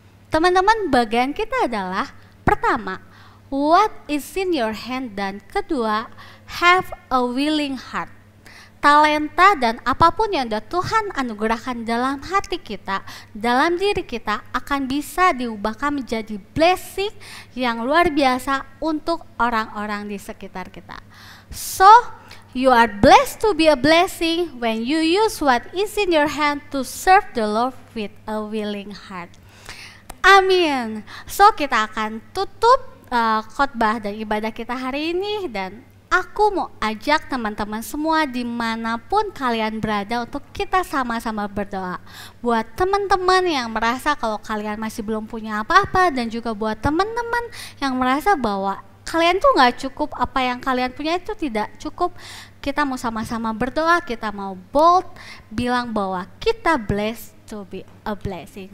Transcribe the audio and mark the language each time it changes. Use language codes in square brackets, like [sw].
[id] Teman-teman, bagian kita adalah pertama, [en] what is in your hand, [id] dan kedua, [en] have a willing heart. [id] Talenta dan apapun yang Tuhan anugerahkan dalam hati kita, dalam diri kita akan bisa diubahkan menjadi blessing yang luar biasa untuk orang-orang di sekitar kita. [en] So, you are blessed to be a blessing when you use what is in your hand to serve the Lord with a willing heart. [id] Amin. So, kita akan tutup khotbah dan ibadah kita hari ini, dan aku mau ajak teman-teman semua dimanapun kalian berada untuk kita sama-sama berdoa. Buat teman-teman yang merasa kalau kalian masih belum punya apa-apa, dan juga buat teman-teman yang merasa bahwa kalian tuh gak cukup, apa yang kalian punya itu tidak cukup, kita mau sama-sama berdoa, kita mau bold, bilang bahwa kita [en] blessed to be a blessing.